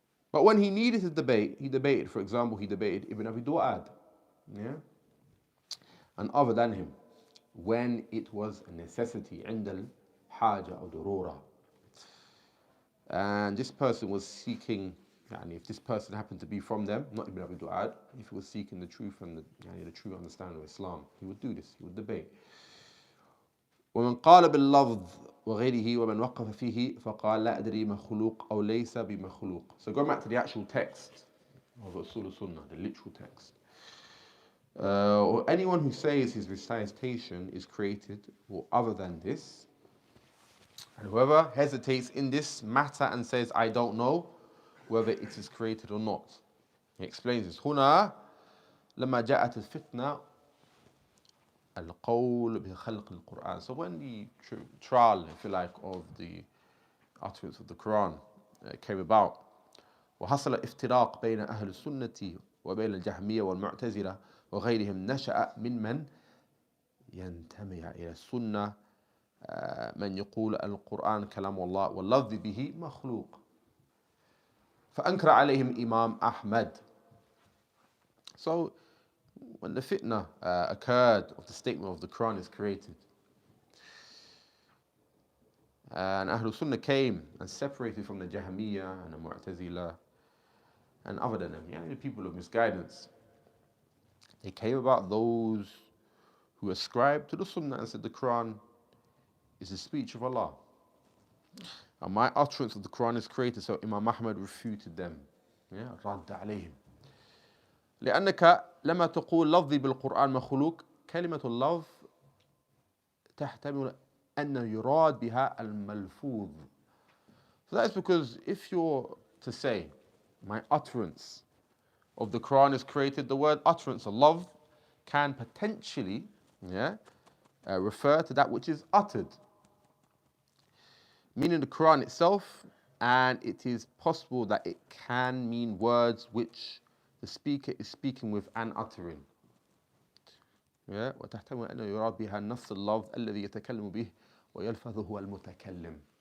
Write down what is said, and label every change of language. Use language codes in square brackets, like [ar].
[en] But when he needed to debate, he debated. For example, he debated Ibn Abi Du'ad, yeah, and other than him, when it was a necessity, [ar] عند الحاجة أو ضرورة. [en] And this person was seeking, if this person happened to be from them, not Ibn Abi Du'ad, if he was seeking the truth and the true understanding of Islam, he would do this, he would debate. [ar] ومن قال باللفظ وغيره ومن وقف فيه فقال لا أدري مخلوق أو ليس بمخلوق. [en] So going back to the actual text of DaaruSsunnah, the literal text. Or anyone who says his recitation is created or other than this, and whoever hesitates in this matter and says, I don't know whether it is created or not. He explains this. [ar] هنا لما جاءت الفتنة القول بخلق القرآن. [en] So when the trial, if you like, of the utterance of the Qur'an came about, [ar] وحصل افتراق بين أهل السنة وبين الجهمية والمعتزلة وغيرهم نشأ من ينتمي إلى السنة من يقول القرآن كلام الله واللفظ به مخلوق. فأنكر عليهم [en] Imam Ahmed. So when the fitna occurred of the statement of the Quran is created, and Ahlul Sunnah came and separated from the Jahmiyyah and the Mu'tazila and other than them, the people of misguidance, they came about those who ascribed to the Sunnah and said the Quran is the speech of Allah. And my utterance of the Quran is created, so Imam Ahmed refuted them. [ar] رد عليهم. لأنك لما تقول لفظي بالقرآن مخلوق كلمة اللفظ تحتمل أن يراد بها الملفوظ. [en] So that's because if you're to say my utterance of the Quran is created, the word utterance, lafz, can potentially refer to that which is uttered, meaning the Quran itself, and it is possible that it can mean words which the speaker is speaking with and uttering. [ar] وتحتمل أن يراد بها نفس اللفظ الذي يتكلم به ويلفظ هو المتكلم.